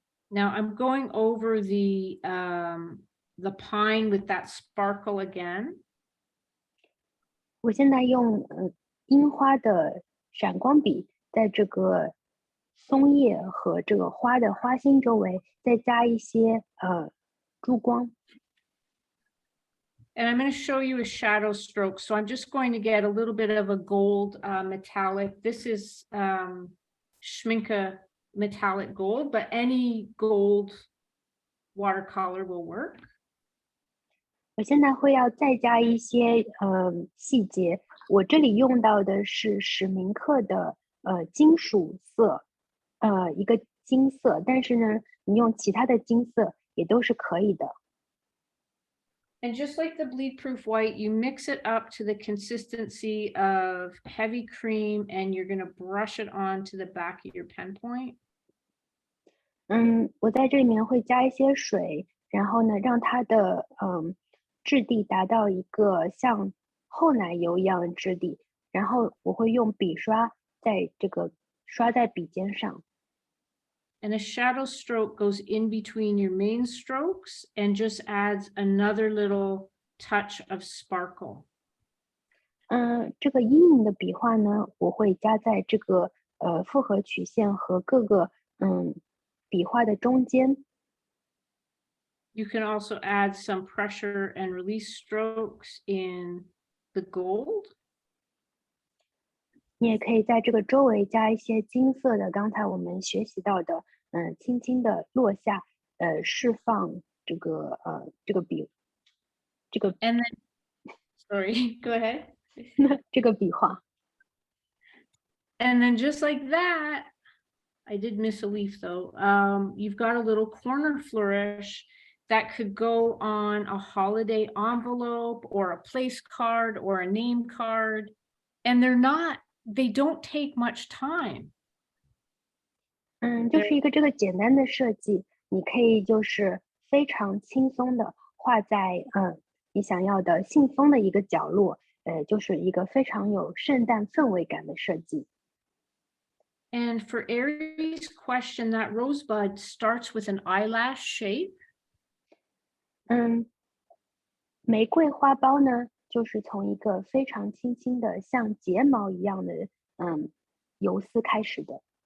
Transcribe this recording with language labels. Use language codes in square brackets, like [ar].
[en] Now I'm going over the pine with that sparkle again. [zh] 我现在用樱花的闪光笔，在这个松叶和这个花的花心周围再加一些珠光。 [en] And I'm going to show you a shadow stroke. So I'm just going to get a little bit of a gold metallic. This is Schminke metallic gold, but any gold watercolor will work. [zh] 我现在会要再加一些细节。我这里用到的是史明克的金属色，一个金色，但是呢，你用其他的金色也都是可以的。 [en] And just like the bleed-proof white, you mix it up to the consistency of heavy cream, and you're going to brush it onto the back of your pen point. [zh] 我在这里面会加一些水，然后呢，让它的质地达到一个像厚奶油一样的质地，然后我会用笔刷在这个刷在笔尖上。 [en] And a shadow stroke goes in between your main strokes and just adds another little touch of sparkle. [zh] 这个阴影的笔画呢，我会加在这个复合曲线和各个笔画的中间。 [en] You can also add some pressure and release strokes in the gold. [zh] 你也可以在这个周围加一些金色的，刚才我们学习到的，轻轻的落下，释放这个笔，这个 [en] And then, sorry, go ahead. [zh] 这个笔画。 [en] And then just like that, I did miss a leaf though. You've got a little corner flourish that could go on a holiday envelope or a place card or a name card. And they don't take much time. [zh] 就是一个这个简单的设计，你可以就是非常轻松的画在你想要的信封的一个角落，就是一个非常有圣诞氛围感的设计。 [en] And for Aries' question, that rosebud starts with an eyelash shape. [zh] 玫瑰花苞呢，就是从一个非常轻轻的像睫毛一样的游丝开始的。